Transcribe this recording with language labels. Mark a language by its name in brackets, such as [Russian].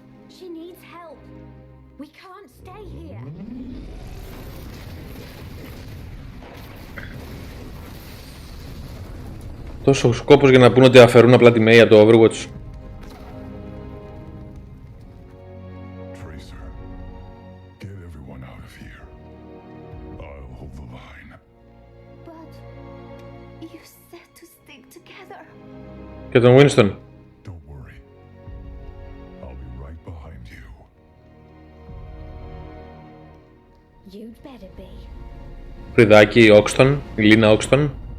[English] She needs help. We can't stay here. [Greek] Τόσο σκόπος για να πούνε ότι αφαιρούν απλά τη May από το Overwatch. [English] Tracer, get everyone out of here. I'll hold the line. But you said to stick together. [Greek] Και τον Winston. [English] Don't worry. I'll be right behind you. You'd better be. [Greek] Φρυδάκι Όξτον, η Λίνα Όξτον.